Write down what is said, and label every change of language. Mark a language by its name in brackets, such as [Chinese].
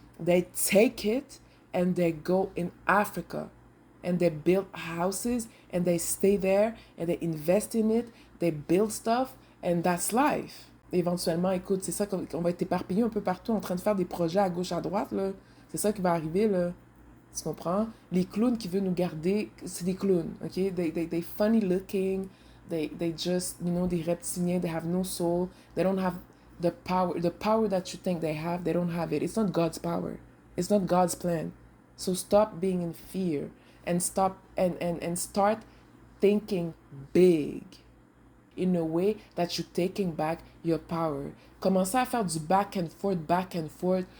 [English] They take it and they go in Africa. And they build houses and they stay there and they invest in it. They build stuff and that's life. [French] Éventuellement, écoute, c'est ça qu'on va être éparpillé un peu partout en train de faire des projets à gauche, à droite, là. C'est ça qui va arriver, là. Tu comprends? Les clowns qui veulent nous garder, c'est des clowns, ok? [English] They funny looking, they just, you know, [French] des reptiliens, [English] they have no soul, they don't have the power that you think they have, they don't have it. It's not God's power. It's not God's plan. So stop being in fear and stop and start thinking big in a way that you're taking back your power. [French] Commencez à faire du [English] back and forth.